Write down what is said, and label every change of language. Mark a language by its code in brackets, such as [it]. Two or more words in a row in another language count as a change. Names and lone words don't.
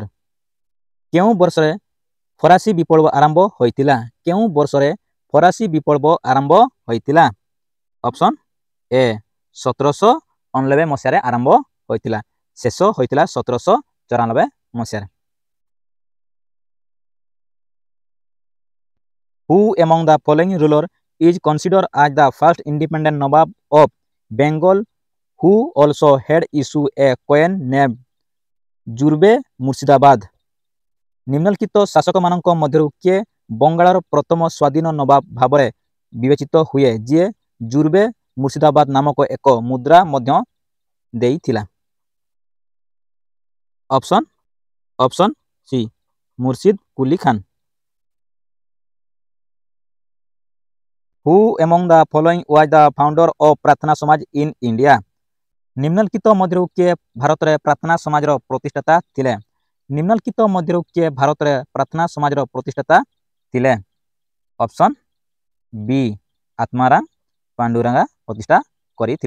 [or] କେଉଁ ବର୍ଷରେ ଫରାସୀ ବିପ୍ଳବ ଆରମ୍ଭ ହୋଇଥିଲା? କେଉଁ ବର୍ଷରେ ଫରାସୀ ବିପ୍ଳବ ଆରମ୍ଭ ହୋଇଥିଲା? [en] option A [or] 1799 ମସିହାରେ ଆରମ୍ଭ ହୋଇଥିଲା। ଶେଷ ହୋଇଥିଲା 1794 ମସିହାରେ। [en] Who among the following ruler is considered as the first independent Nawab of Bengal who also had issued a coin named ଜୁର୍ବେ ମୁର୍ଶିଦାବାଦ? [or] ନିମ୍ନଲିଖିତ ଶାସକମାନଙ୍କ ମଧ୍ୟରୁ କିଏ ବଙ୍ଗାଳର ପ୍ରଥମ ସ୍ୱାଧୀନ ନବାବ ଭାବରେ ବିବେଚିତ ହୁଏ ଯିଏ ଜୁର୍ବେ ମୁର୍ଶିଦାବାଦ ନାମକ ଏକ ମୁଦ୍ରା ମଧ୍ୟ ଦେଇଥିଲା? [en] option C [or] ମୁର୍ଶିଦ କୁଲି ଖାନ। [en] Who among the following was the founder of ପ୍ରାର୍ଥନା ସମାଜ in India? [or] ନିମ୍ନଲିଖିତ ମଧ୍ୟରୁ କିଏ ଭାରତରେ ପ୍ରାର୍ଥନା ସମାଜର ପ୍ରତିଷ୍ଠାତା ଥିଲେ? ନିମ୍ନଲିଖିତ ମଧ୍ୟରୁ କିଏ ଭାରତରେ ପ୍ରାର୍ଥନା ସମାଜର ପ୍ରତିଷ୍ଠାତା ଥିଲେ? [en] option B [or] ଆତ୍ମାରାମ ପାଣ୍ଡୁରଙ୍ଗା ପ୍ରତିଷ୍ଠା କରିଥିଲେ।